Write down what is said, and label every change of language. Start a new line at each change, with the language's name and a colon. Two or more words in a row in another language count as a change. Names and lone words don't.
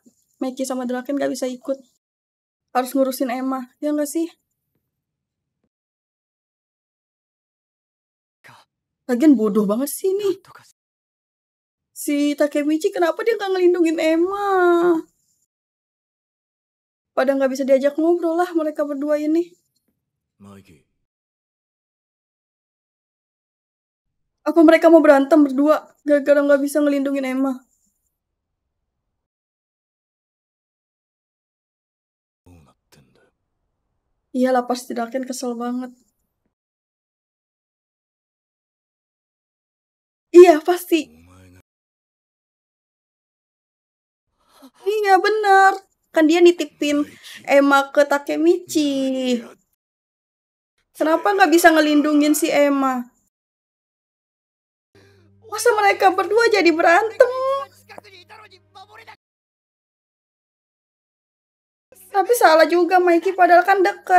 Indonesian: Mikey sama Draken nggak bisa ikut. Harus ngurusin Emma, ya nggak sih? Lagian bodoh banget sih nih. Si Takemichi kenapa dia nggak ngelindungin Emma? Pada nggak bisa diajak ngobrol lah mereka berdua ini. マイキー Apa mereka mau berantem berdua gara-gara nggak bisa ngelindungin Emma?
Japanese: どうなってんだよ
Indonesian: Iyalah pasti Draken kesel banget. Iya pasti.
Japanese: お前が
Indonesian: Iya benar. Kan dia nitipin マイキー Emma ke Takemichi. Kenapa nggak bisa ngelindungin si Emma? Masa mereka berdua jadi berantem? Tapi salah juga Mikey padahal kan deket.